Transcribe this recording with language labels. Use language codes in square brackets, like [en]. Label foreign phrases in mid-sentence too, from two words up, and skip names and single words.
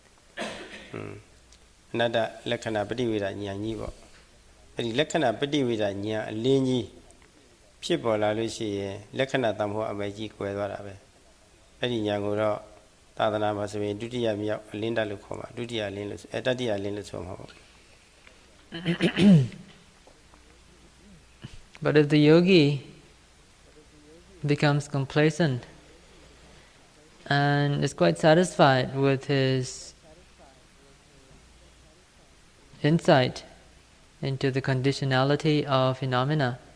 [my] အနတ္တလက္ခဏာပฏิဝေဒဉာဏ်ကြီးပေါ့အဲ့ဒီလက္ခဏာပฏิဝေဒဉာဏ်အလင်းကြီးဖြစ်ပေါ်လာလို့ရှိရင်လက္ခဏာတမ္မောအမိုက်ကြီးကွယ်သွားတာပဲအဲ့ဒီဉာဏ်ကိုတော့သာသနာမှာဆိုရင်ဒုတိယမြောက်အလင်းတက်လို့ခေါ်မှာဒုတိယအလင်းလို့တတိယအလင်းလို့ဆိုမှာပေါ့ [en] But if the yogi becomes complacent and is quite satisfied with his insight into the conditionality of phenomena